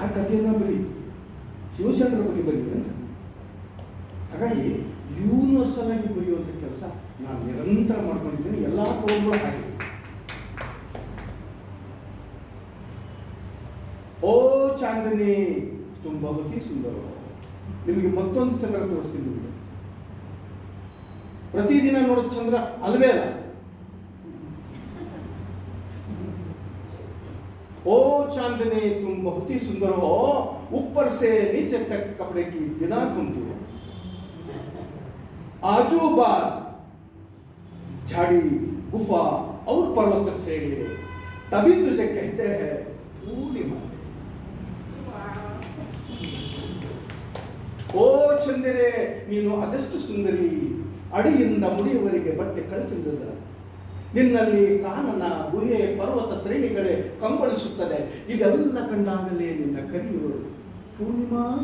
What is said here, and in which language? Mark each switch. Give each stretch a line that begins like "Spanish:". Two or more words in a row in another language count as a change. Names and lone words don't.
Kannada: ಕಥೆಯನ್ನ ಬರೀ, ಶಿವಶರಣರ ಬಗ್ಗೆ ಬರೀ ಅಂತ. ಹಾಗಾಗಿ ಯೂನಿವರ್ಸಲ್ ಆಗಿ ಬರೆಯುವಂಥ ಕೆಲಸ ನಾನು ನಿರಂತರ ಮಾಡ್ಕೊಂಡಿದ್ದೀನಿ. ಎಲ್ಲ ಪೋಲ್ಗಳು ಹಾಗೆ.
Hindi: ओ चांदनी
Kannada: ತುಂಬ ಅತಿ ಸುಂದರ. ನಿಮಗೆ ಮತ್ತೊಂದು ಚಂದ್ರ ತೋರಿಸ್ತೀನಿ. ನಿಮಗೆ ಪ್ರತಿದಿನ ನೋಡೋ ಚಂದ್ರ ಅಲ್ವೇ ಅಲ್ಲ.
Hindi: ओ चांदनी तुम बहुत ही सुंदर हो, ऊपर से नीचे तक कपड़े की बिना घूमती हो, आजू बाज झाड़ी गुफा और पर्वत श्रेणी है, तभी तुझे कहते हैं पूर्णिमा.
Kannada: ಓ ಚಂದಿರೆ ನೀನು ಅದೆಷ್ಟು ಸುಂದರಿ, ಅಡಿಯಿಂದ ಮುಡಿಯವರೆಗೆ ಬಟ್ಟೆ ಕಳಚಿಲ್ಲದ ನಿನ್ನಲ್ಲಿ ಕಾನನ ಗುಹೆ ಪರ್ವತ ಶ್ರೇಣಿಗಳೇ ಕಂಗೊಳಿಸುತ್ತದೆ. ಇದೆಲ್ಲ ಕಂಡಾಗಲೇ ನಿನ್ನ ಕರೆಯುವರು ಪೂರ್ಣಿಮಾ.